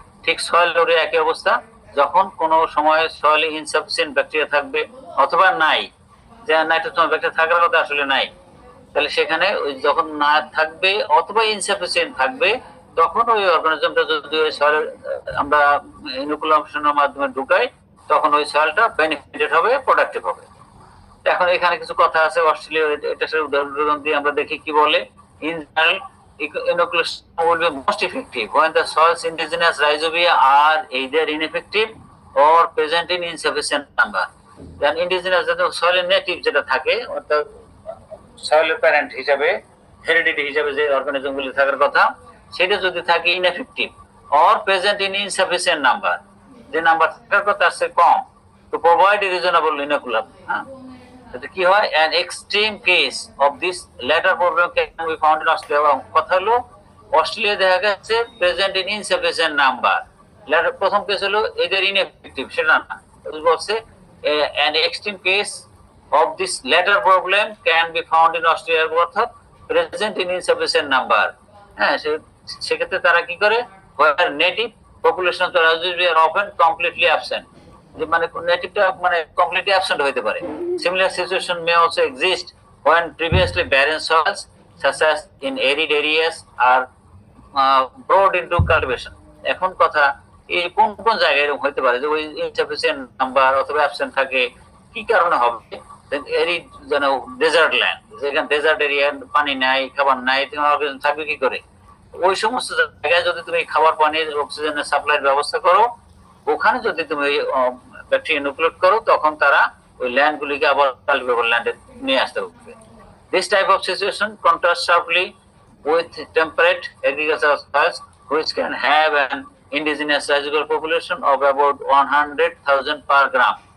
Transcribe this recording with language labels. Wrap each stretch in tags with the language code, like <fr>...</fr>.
<bn>ঠিক সয়েল ওরে একই অবস্থা। যখন কোনো সময় সয়েলে ইনসাফিসিয়েন্ট ব্যাকটেরিয়া থাকবে অথবা নাই, যে নাইট্রোসোমাস ব্যাকটেরিয়া থাকার কথা আসলে নাই, তাহলে সেখানে ওই যখন না থাকবে অথবা ইনসাফিসিয়েন্ট থাকবে, তখন ওই অর্গানিজমটা যদি ওই সয়েল আমরা ইনোকুলেশনের মাধ্যমে ঢুকাই, তখন ওই সয়েলটা বেনিফিটেড হবে, প্রোডাক্টিভ হবে। এখন এখানে কিছু কথা আছে অস্ট্রেলিয়া, এটা উদাহরণ দিয়ে আমরা দেখি কি বলে।</bn> <en>In general, inoculation will be most effective when the soil's indigenous rhizobia are either ineffective or present in insufficient number. Then indigenous soil native</en> <bn>যেটা থাকে, অর্থাৎ সয়েলের প্যারেন্ট হিসাবে, হেরিডিটি হিসাবে যে অর্গানিজম গুলি থাকার কথা, সেটা যদি থাকে ineffective</bn> <en>or present in insufficient number,</en> <bn>যে নাম্বার থাকার কথা আছে কম,</bn> <en>to provide a reasonable inoculum.</en> <bn>কি হয়,</bn> <en>an extreme case of this latter problem can be found in Australia।</en> <bn>কথা হলো অস্ট্রেলিয়া দেখা গেছে প্রেজেন্ট ইন ইনসাফিসিয়েন্ট নাম্বার। প্রথম কেস হলো এদের ইনএফেক্টিভ, সেটা না, বলছে</bn> <en>an extreme case of this latter problem can be found in Australia,</en> <bn>অর্থাৎ প্রেজেন্ট ইন ইনসাফিসিয়েন্ট নাম্বার। হ্যাঁ, সেক্ষেত্রে তারা কি করে,</bn> <en>where native population of the rhizobia are often completely absent,</en> <bn>যে মানে নেটিভটা মানে কমপ্লিটলি অ্যাবসেন্ট হতে পারে।</bn> <en>Similar situation may also exist when previously barren soils such as in arid areas are brought into cultivation।</en> <bn>এখন কথা, এই কোন কোন জায়গায় এরকম হতে পারে যে ওই ইনসাফিসিয়েন্ট নাম্বার অথবা অ্যাবসেন্ট থাকে, কি কারণে হবে? এরিড, যেন ডেজার্ট ল্যান্ড, যেখানে ডেজার্ট এরিয়া, পানি নাই, খাবার নাই, অর্গানিজম থাকবে কি করে? ওই সমস্ত জায়গায় যদি তুমি খাবার, পানির, অক্সিজেনের সাপ্লাইয়ের ব্যবস্থা করো, ওখানে যদি তুমি ব্যাকটেরিয়া ইনোকুলেট করো, তখন তারা ওই ল্যান্ড গুলিকে আবার কাল্টিভেবল ল্যান্ডে নিয়ে আসতে পারবে।</bn> <en>This type of situation contrast sharply with temperate agricultural soils which can have an indigenous residual population of about 100,000 per gram।</en>